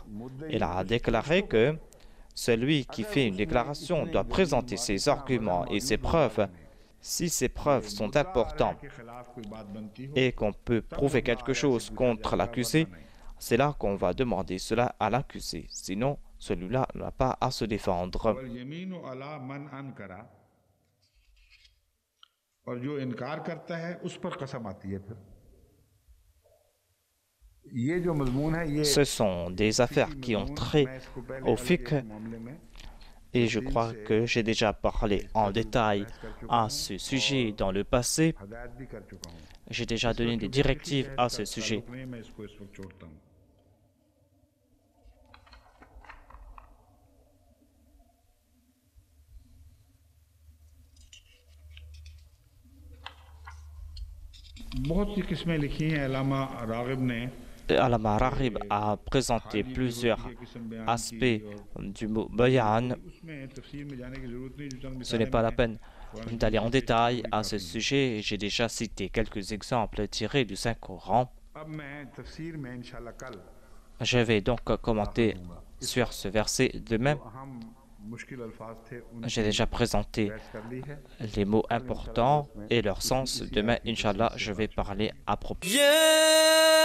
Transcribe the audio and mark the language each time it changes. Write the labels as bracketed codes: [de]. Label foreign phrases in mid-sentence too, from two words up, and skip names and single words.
[fr] Il a déclaré que celui qui fait une déclaration doit présenter ses arguments et ses preuves. Si ces preuves sont importantes et qu'on peut prouver quelque chose contre l'accusé, c'est là qu'on va demander cela à l'accusé. Sinon, celui-là n'a pas à se défendre. [ur] اور جو انکار کرتا ہے اس پر قسم آتی ہے پھر یہ جو مضمون ہے یہ [fr] Ce sont des affaires qui ont trait au fiqh et je crois que j'ai déjà parlé en détail à ce sujet dans le passé. [ur] ہدایت بھی کر چکا ہوں [fr] J'ai déjà donné des directives à ce sujet. [ur] میں اس کو اس وقت چھوڑتا ہوں بہت سی قسمیں لکھی ہیں علامہ راغب نے [fr] Allama Raghib a présenté plusieurs aspects du mot bayan. [ur] اس میں تفسیر میں جانے کی ضرورت نہیں جو چند [fr] Ce n'est pas la peine d'aller en détail à ce sujet. J'ai déjà cité quelques exemples tirés du Saint-Coran. [ur] اب میں تفسیر میں ان شاء اللہ کل [fr] Je vais donc commenter sur ce verset demain. [ur] ہم مشکل الفاظ تھے ان [fr] J'ai déjà présenté [ur] بحث کر لی ہے [fr] les mots importants et leur sens. Demain, Inch'Allah, je vais parler à propos. [en] Yeah!